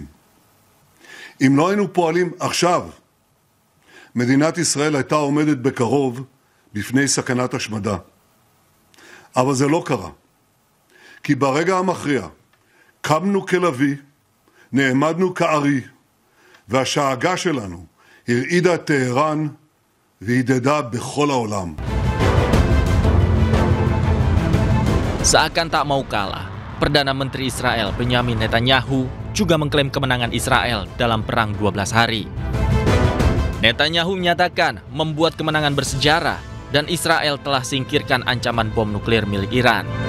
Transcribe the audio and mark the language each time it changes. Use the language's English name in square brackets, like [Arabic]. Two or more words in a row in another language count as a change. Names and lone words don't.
[Hebrew] אם לא היינו פועלים עכשיו, מדינת ישראל הייתה עומדת בקרוב בפני סכנת השמדה. אבל זה לא קרה. כי ברגע המכריע קמנו כלוי, נעמדנו כארי, והשאגה שלנו הרעידה את טהרן והידדה בכל העולם. [Indonesian] Seakan tak mau kalah, Perdana Menteri Israel Benyamin Netanyahu juga mengklaim kemenangan Israel dalam perang 12 hari. Netanyahu menyatakan membuat kemenangan bersejarah dan Israel telah singkirkan ancaman bom nuklir milik Iran.